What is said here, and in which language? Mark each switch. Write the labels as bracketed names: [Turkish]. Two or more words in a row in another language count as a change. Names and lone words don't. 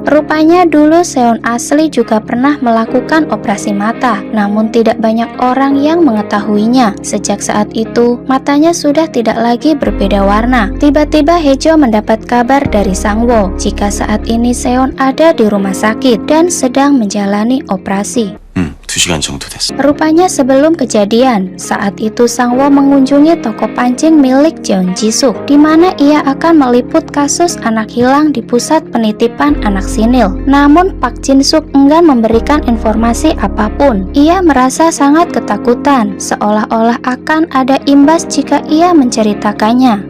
[Indonesian] Rupanya dulu Seon asli juga pernah melakukan operasi mata, namun tidak banyak orang yang mengetahuinya. Sejak saat itu, matanya sudah tidak lagi berbeda warna. Tiba-tiba Hejo mendapat kabar dari Sangwo jika saat ini Seon ada di rumah sakit dan sedang menjalani operasi. [Korean] 2시간 정도 됐어. [Indonesian] Rupanya sebelum kejadian, saat itu Sangwo mengunjungi toko pancing milik Jeon Jisuk, di mana ia akan meliput kasus anak hilang di pusat penitipan anak sinil. Namun Pak Jin-suk enggan memberikan informasi apapun. Ia merasa sangat ketakutan, seolah-olah akan ada imbas jika ia menceritakannya.